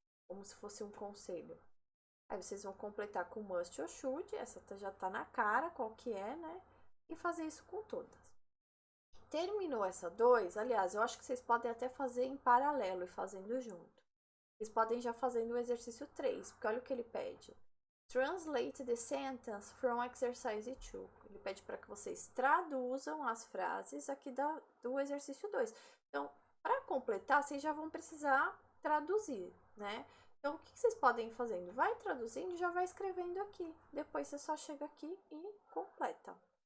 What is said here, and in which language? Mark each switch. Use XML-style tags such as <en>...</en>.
<pt>Como se fosse um conselho. Aí vocês vão completar com must ou should, essa já tá na cara qual que é, né? E fazer isso com todas. Terminou essa 2, aliás, eu acho que vocês podem até fazer em paralelo e fazendo junto. Vocês podem já fazendo o exercício 3, porque olha o que ele pede.</pt> <en>Translate the sentence from exercise 2.</en> <pt>Ele pede para que vocês traduzam as frases aqui do exercício 2. Então, para completar, vocês já vão precisar traduzir, né? Então, o que vocês podem ir fazendo? Vai traduzindo e já vai escrevendo aqui. Depois você só chega aqui e completa.</pt>